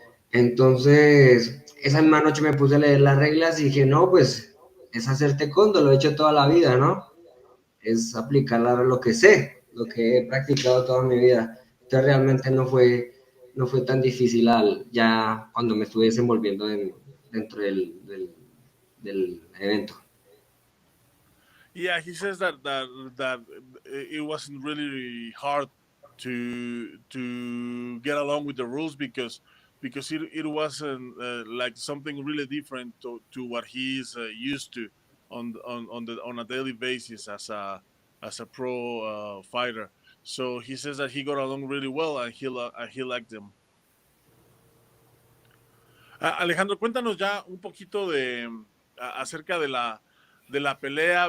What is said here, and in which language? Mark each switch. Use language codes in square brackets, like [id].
[es] Entonces, esa misma noche me puse a leer las reglas y dije, no, pues es hacer taekwondo, lo he hecho toda la vida, ¿no? Es aplicar lo que sé, lo que he practicado toda mi vida. Entonces realmente no fue tan difícil ya cuando me estuve desenvolviendo dentro del evento. [en] Yeah, he says that it wasn't really hard to get along with the rules because it wasn't like something really different to what he's used to on a daily basis as a pro fighter. So he says that he got along really well, and he liked them. [es] Alejandro, cuéntanos ya un poquito acerca de la pelea.